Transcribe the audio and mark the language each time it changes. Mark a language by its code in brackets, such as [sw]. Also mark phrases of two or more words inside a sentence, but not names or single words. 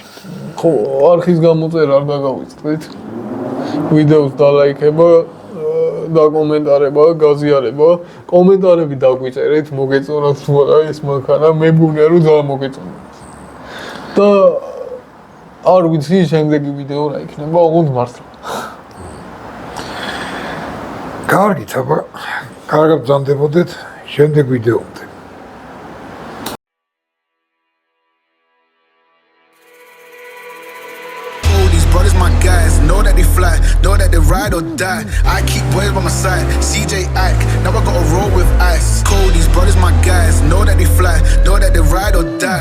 [ka] ხო, არხის გამოწერა არ დაგავიწყდით. ვიდეოს დალაიქება, დაკომენტარება, გაზიარება, კომენტარები დაგვიწერეთ, მოგეწონათ რა ეს მანქანა, მე მგონია რომ ძალიან მოგეწონათ. და არ ვიცი შემდეგი ვიდეო რა იქნება, ოღონდ მართლა. კარგით, აბა, კარგად ბრძანდებოდეთ შემდეგ ვიდეომდე. [en] Brothers, my guys, know that they fly, know that they ride or die. I keep boys by my side, CJ Ack, now I gotta roll with ice. Cody's brothers, my guys, know that they fly, know that they ride or die.